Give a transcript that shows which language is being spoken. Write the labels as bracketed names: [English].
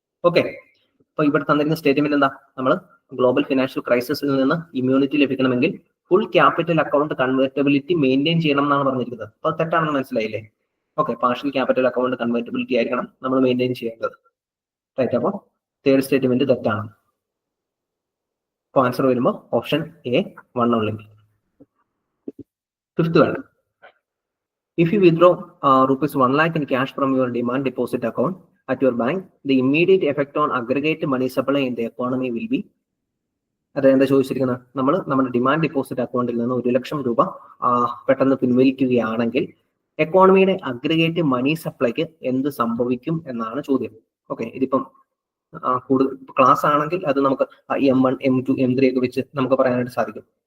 [Malayalam] Okay, അപ്പൊ ഇവിടെ തന്നിരിക്കുന്ന സ്റ്റേറ്റ്മെന്റ് എന്താ? നമ്മൾ ഗ്ലോബൽ ഫിനാൻഷ്യൽ ക്രൈസിസിൽ നിന്ന് ഇമ്മ്യൂണിറ്റി ലഭിക്കണമെങ്കിൽ full capital account convertibility maintain ചെയ്യണം എന്നാണ് പറഞ്ഞിരിക്കുന്നത്. അപ്പൊ തെറ്റാണെന്ന് മനസ്സിലായില്ലേ? Okay, partial capital account convertibility ആയിരിക്കണം നമ്മൾ മെയിൻറ്റെയിൻ ചെയ്യേണ്ടത്. റൈറ്റ്, അപ്പോൾ തേർഡ് സ്റ്റേറ്റ്മെന്റ് തെറ്റാണ്. അപ്പൊ ആൻസർ വരുമ്പോൾ option A 1 only. [English] Fifth one, if you withdraw rupees 1 lakh in cash from your demand deposit account at your bank, the immediate effect on aggregate money supply in the economy will be. [Malayalam] അതെന്താ ചോദിച്ചിരിക്കുന്നത്? നമ്മൾ നമ്മുടെ demand deposit അക്കൗണ്ടിൽ നിന്ന് 1 ലക്ഷം രൂപ പെട്ടെന്ന് പിൻവലിക്കുകയാണെങ്കിൽ എക്കോണമിയുടെ aggregate മണി സപ്ലൈക്ക് എന്ത് സംഭവിക്കും എന്നാണ് ചോദ്യം. ഓക്കെ, ഇതിപ്പം കൂടുതൽ ക്ലാസ് ആണെങ്കിൽ അത് നമുക്ക് M1, M2, M3 ഒക്കെ വെച്ച് നമുക്ക് പറയാനായിട്ട് സാധിക്കും.